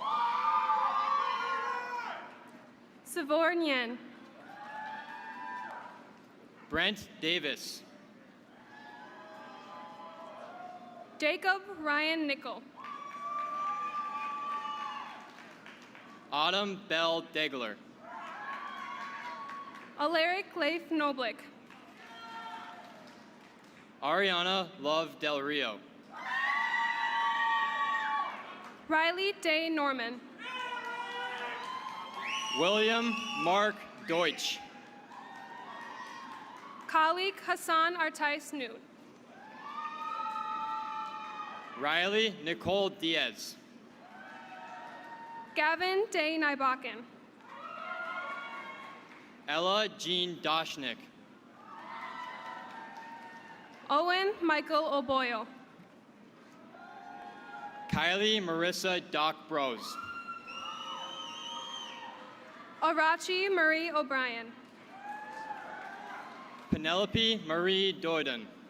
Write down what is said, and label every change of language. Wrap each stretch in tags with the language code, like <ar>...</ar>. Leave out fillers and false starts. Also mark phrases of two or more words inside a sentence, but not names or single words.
<en>Savor Nguyen. Brent Davis. Jacob Ryan Nickel. Autumn Bell Degler. Alaric Leif Noblick. Ariana Love Del Rio. Riley Day Norman. William Mark Deutsch. Colleague Hassan Artai Snoot. Riley Nicole Diaz. Gavin Day Nybakken. Ella Jean Doshnik. Owen Michael Oboyo. Kylie Marissa Doc Bros. Arachi Marie O'Brien. Penelope Marie Doyden.</en>